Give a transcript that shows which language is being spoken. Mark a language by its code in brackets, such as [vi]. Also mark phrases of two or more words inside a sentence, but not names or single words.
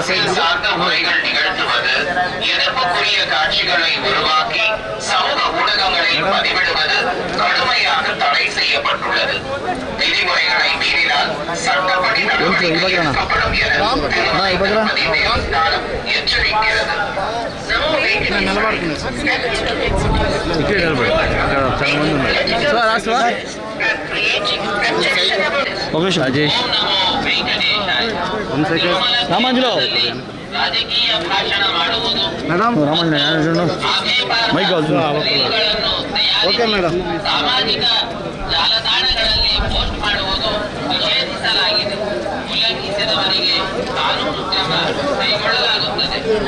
[ta] சார்ந்த முறைகள் நிகழ்த்துவது, எதிர்ப்புக்குரிய காட்சிகளை உருவாக்கி சமூக ஊடகங்களில் பதிவிடுவது கடுமையாக தடை செய்யப்பட்டுள்ளது. விதிமுறைகளை மீறினால் சட்டப்படி நடவடிக்கை எடுக்கப்படும் என எச்சரிக்கிறது. [te] రాజేష్ రామాంజులో మేడం రామాంజులో [en] mic okay madam. [kn] ಸಾಮಾಜಿಕ ಜಾಲತಾಣಗಳಲ್ಲಿ ಪೋಸ್ಟ್ ಮಾಡುವುದು ನಿಷೇಧಿಸಲಾಗಿದೆ. ಉಲ್ಲಂಘಿಸಿದವರಿಗೆ ಕಾನೂನು ಕ್ರಮ ಕೈಗೊಳ್ಳಲಾಗುತ್ತದೆ.